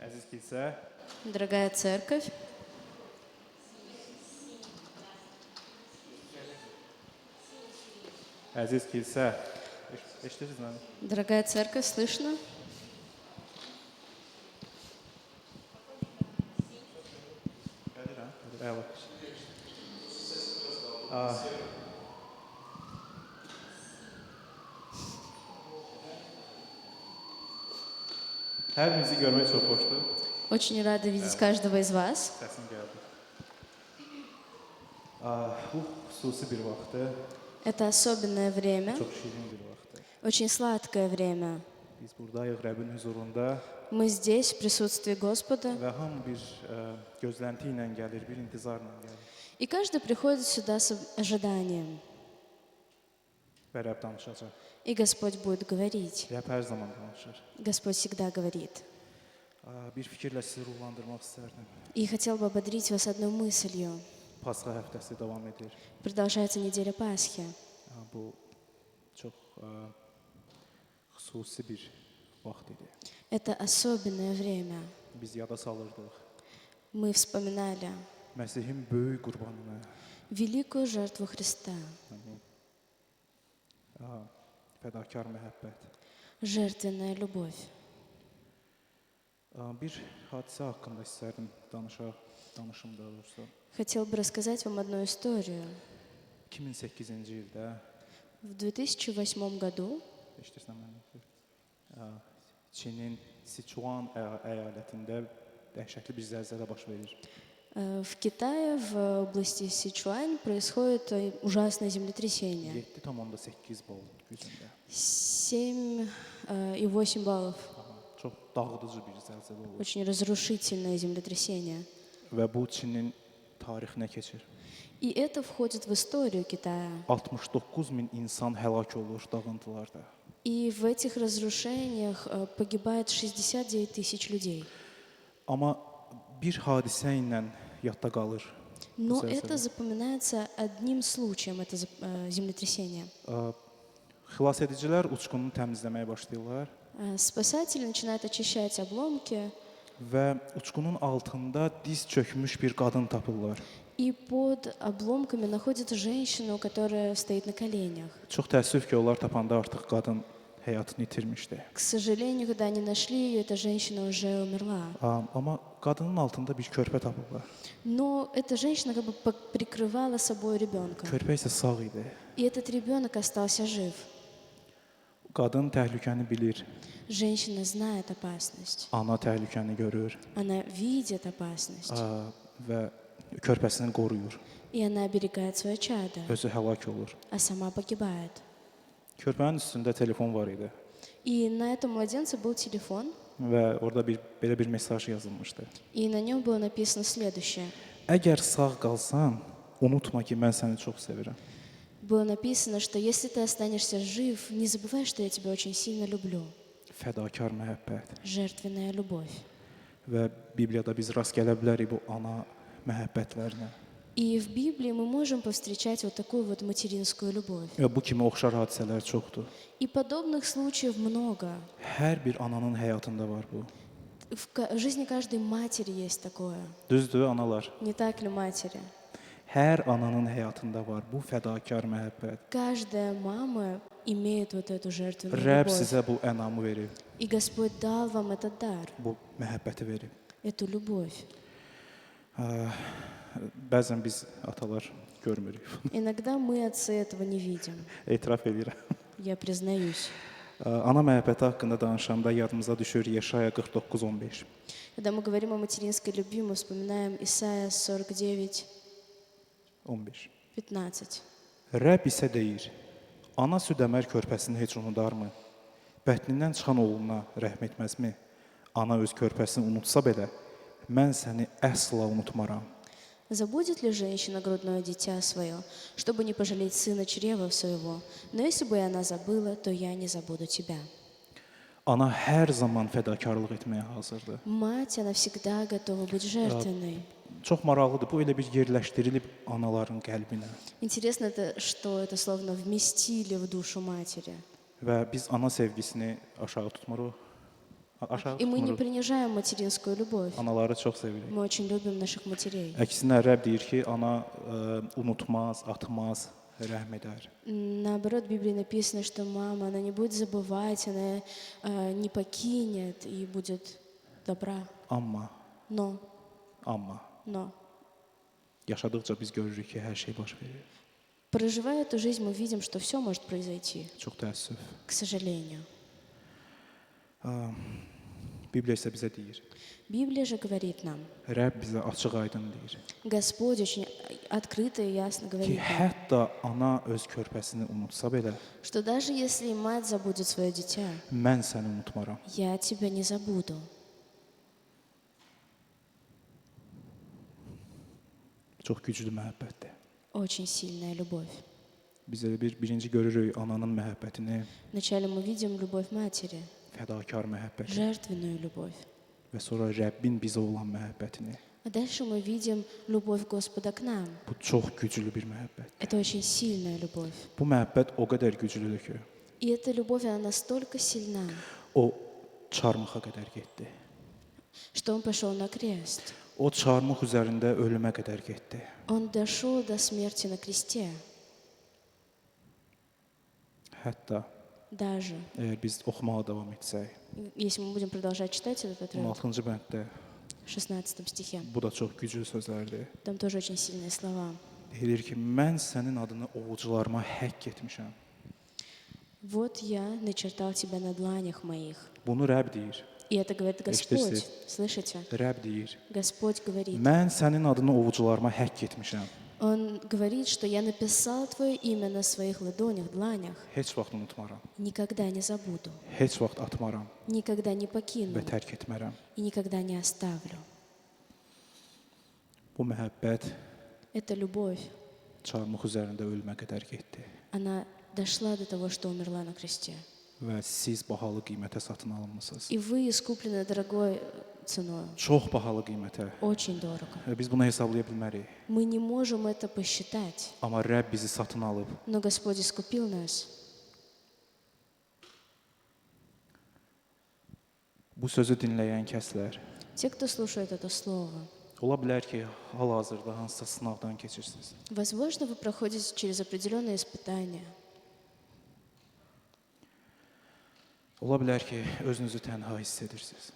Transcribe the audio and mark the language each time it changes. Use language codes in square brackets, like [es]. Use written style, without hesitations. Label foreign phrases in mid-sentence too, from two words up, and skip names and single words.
[az] kilsə, [ru] Дорогая церковь, [az] əziz kilsə, eşidirsiniz məni? [ru] дорогая церковь, слышно? [az] Gəlir, hə? Gəlir, əla. Hər birinizi görmək çox xoşdur. [ru] Очень рада видеть каждого из вас. [az] Səsim gəldi. Bu xüsusi bir vaxtdır, [ru] Это особенное время, [az] çox şirin bir vaxtdır. [ru] очень сладкое время. [az] Biz buradayıq Rəbbin huzurunda [ru] Мы здесь, в присутствии Господа, [az] və hamı bir gözlənti ilə gəlir, bir intizarla gəlir. [ru] и каждый приходит сюда с ожиданием. [az] Və Rəbb danışacaq. [ru] И Господь будет говорить. [az] Rəbb hər zaman danışır. [ru] Господь всегда говорит. [az] Bir fikirlə sizi ruhlandırmaq istərdim. [ru] И хотел бы ободрить вас одной мыслью. [az] Pasxa həftəsi davam edir. [ru] Продолжается неделя Пасхи. [az] Bu çox xüsusi bir vaxt idi. [ru] Это особенное время. [az] Biz yada salırdıq [ru] Мы вспоминали [az] Məsihin böyük qurbanını, [ru] великую жертву Христа, [az] fədakar məhəbbət. [ru] жертвенная любовь. [az] Bir hadisə haqqında istərdim danışım daha doğrusu. [ru] Хотел бы рассказать вам одну историю. [az] 2008-ci ildə, [ru] В 2008 году [az] eşidirsən məni? Çinin Sichuan əyalətində dəhşətli bir zəlzələ baş verir. [ru] в Китае, в области Сичуань, происходит ужасное землетрясение. [az] 7,8 bal gücündə. [ru] 7,8 баллов. [az] Çox dağıdıcı bir zəlzələ olur. [ru] Очень разрушительное землетрясение. [az] Və bu Çinin tarixinə keçir. [ru] И это входит в историю Китая. [az] 69 min insan həlak olur dağıntılarda. [ru] И в этих разрушениях погибает 69 тысяч людей. [az] Amma bir hadisə ilə yadda qalır. [ru] Но [az] Зэлзэлэ. [ru] это запоминается одним случаем, это землетрясение. [az] Xilasedicilər uçqununu təmizləməyə başlayırlar [ru] Спасатели начинают очищать обломки, [az] və uçqunun altında diz çökmüş bir qadın tapırlar. [ru] и под обломками находят женщину, которая стоит на коленях. [az] Çox təəssüf ki, onlar tapanda artıq qadın həyatını itirmişdi. [ru] К сожалению, когда они нашли ее, эта женщина уже умерла. [az] Amma qadının altında bir körpə tapırlar. [ru] Но эта женщина как бы прикрывала собой ребенка. [az] Körpə isə sağ idi. [ru] И этот ребенок остался жив. [az] Qadın təhlükəni bilir, [ru] Женщина знает опасность. [az] ana təhlükəni görür [ru] Она видит опасность. [az] və körpəsini qoruyur. [ru] И она оберегает свое чадо, [az] Özü həlak olur. [ru] а сама погибает. [az] Körpənin üstündə telefon var idi [ru] И на этом mладенце был телефон, [az] və orada belə bir mesaj yazılmışdı. [ru] и на нем было написано следующее. [az] Əgər sağ qalsan, unutma ki, mən səni çox sevirəm. [ru] Было написано, что если ты останешься жив, не забывай, что я тебя очень сильно люблю. [az] Fədakar məhəbbət. [ru] Жертвенная любовь. [az] Və Bibliyada biz rast gələ bilərik bu ana məhəbbətlərinə. [ru] И в Библии мы можем повстречать вот такую вот материнскую любовь. [az] Və bu kimi oxşar hadisələr çoxdur. [ru] И подобных случаев много. [az] Hər bir ananın həyatında var bu. [ru] В жизни каждой матери есть такое. [az] Düzdür, analar. [ru] Не так ли, матери? [az] Hər ananın həyatında var bu fədakar məhəbbət. [ru] Каждая мама имеет вот эту жертвенную [az] Rəbb [ru] любовь. [az] sizə bu ənamı verib, [ru] И Господь дал вам этот дар, [az] bu məhəbbəti verib. [ru] эту любовь. [az] Bəzən biz atalar görmürük. [ru] Иногда мы, отцы, этого не видим. [az] Etiraf edirəm. [ru] Я признаюсь. [az] Ana məhəbbəti haqqında danışanda yadımıza düşür Yeşaya 49:15. [ru] Когда мы говорим о материнской любви, мы вспоминаем Исайя 49, 15. 15. [az] Rəbb isə deyir: Ana süd əmər körpəsini heç unudarmı? Bətnindən çıxan oğluna rəhm etməzmi? Ana öz körpəsini unutsa belə, mən səni əsla unutmaram. [ru] Забудет ли женщина грудное дитя свое, чтобы не пожалеть сына чрева своего? Но если бы и она забыла, то я не забуду тебя. [az] Ana hər zaman fədakarlıq etməyə hazırdır. [ru] Мать, она всегда готова быть жертвенной. [az] Çox maraqlıdır. Bu elə bir yerləşdirilib anaların qəlbinə. [ru] Интересно, что это словно вместили в душу матери. [az] Və biz ana sevgisini aşağı tutmuruq. Aşağı [ru] И мы не [az] tutmuruq. [ru] принижаем материнскую любовь. [az] Anaları çox sevirik. [ru] Мы очень любим наших матерей. [az] Əksinə Rəbb deyir ki, ana unutmaz, atmaz, rəhm edər. [ru] Наоборот, в Библии написано, что мама, она не будет забывать, она не покинет и будет добра. [az] Amma [ru] Но, [az] yaşadıkca biz görürük ki, hər şey baş verir. [ru] проживая эту жизнь, мы видим, что все может произойти, [az] Çox təəssüf. [ru] к сожалению. [az] Bibliya isə bizə deyir. [ru] Библия же говорит нам, [az] Rəbb bizə açıq-aydın deyir [ru] Господь очень открыто и ясно [az] ki, [ru] говорит нам, [az] hətta ana öz körpəsini unutsa belə, [ru] что даже если мать забудет свое дитя, [az] mən səni unutmaram. [ru] я тебя не забуду. [az] Çox güclü məhəbbətdir. [ru] Очень сильная любовь. [az] Biz elə birinci görürük ananın məhəbbətini, [ru] Вначале мы видим любовь матери, [az] fədakar məhəbbəti [ru] жертвенную любовь. [az] və sonra Rəbbin bizə olan məhəbbətini. [ru] А дальше мы видим любовь Господа к нам. [az] Bu çox güclü bir məhəbbət. [ru] Это очень сильная любовь. [az] Bu məhəbbət o qədər güclüdür ki, [ru] И эта любовь, она настолько сильна, [az] o çarmıxa qədər getdi. [ru] что Он пошел на крест. [az] O çarmıx üzərində ölümə qədər getdi. [ru] Он дошел до смерти на кресте. [az] Hətta [ru] Даже, [az] əgər biz oxumağa davam etsək, [ru] если мы будем продолжать читать этот отрывок, [az] 16-cı bənddə [ru] в 16 стихе, [az] bu da çox güclü sözlərdir. [ru] там тоже очень sильные слова. [az] Deyilir ki, mən sənin adını ovucularıma həkk etmişəm. [ru] «Вот я начертал тебя на дланях моих». [az] Bunu Rəbb deyir. [ru] И это говорит Господь. [az] Eşidirsiniz? [ru] Слышите? [az] Rəbb deyir. [ru] Господь говорит. [az] Mən sənin adını ovucularıma həkk etmişəm. [ru] Он говорит, что я написал твое имя на своих ладонях, дланях. [az] Heç vaxt unutmaram. [ru] Никогда не забуду, [az] Heç vaxt atmaram [ru] никогда не покину [az] və tərk etmərəm. [ru] и никогда не оставлю. [az] Bu məhəbbət [ru] Эта любовь, [az] çarmıx üzərində ölümə qədər getdi [ru] она дошла до того, что умерла на кресте. [az] və siz bahalı qiymətə satın alınmısınız. [ru] И вы искуплены дорогой ценой, [az] Çox bahalı qiymətə. [ru] очень дорого. [az] Və biz bunu hesablaya bilmərik. [ru] Мы не можем это посчитать, [az] Amma Rəbb bizi satın alıb. [ru] но Господь искупил нас. [az] Bu sözü dinləyən kəslər [ru] Те, кто слушает это слово, [az] ola bilər ki, hal-hazırda hansısa sınavdan keçirsiniz. [ru] возможно, вы проходите через определенные испытания. [az] Ola bilər ki, özünüzü tənha hiss edirsiniz